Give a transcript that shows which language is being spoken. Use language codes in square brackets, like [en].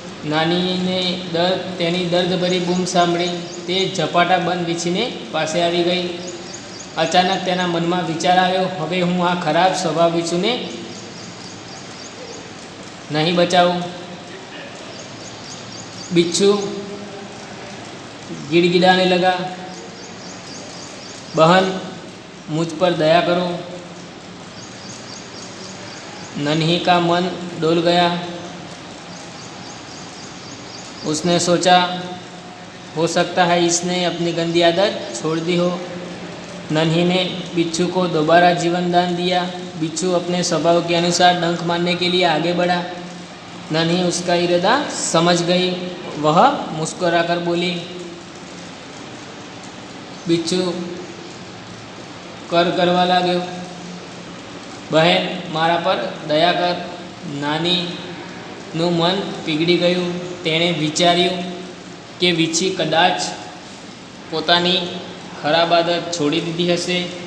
[gu] નાનીને તેની દર્દભરી બૂમ સાંભળી તે ઝપાટાબંધ વીછીને પાસે આવી ગઈ. અચાનક તેના મનમાં વિચાર આવ્યો, હવે હું આ ખરાબ સ્વભાવ વીછુને નહીં બચાવું. [hi] बिच्छू गिड़गिड़ाने लगा, बहन, मुझ पर दया करो. नन्ही का मन डोल गया. उसने सोचा, हो सकता है इसने अपनी गंदी आदत छोड़ दी हो. नन्ही ने बिच्छू को दोबारा जीवन दान दिया. बिच्छू अपने स्वभाव के अनुसार डंक मारने के लिए आगे बढ़ा. नन्ही उसका इरादा समझ गई. वह मुस्कुराकर बोली, बिच्छू [gu] કરવા લાગ્યો, બહેન, મારા પર દયા કર. નાનીનું મન પીગળી ગયું. તેણે વિચાર્યું કે વીછી કદાચ પોતાની ખરાબ આદત છોડી દીધી હશે.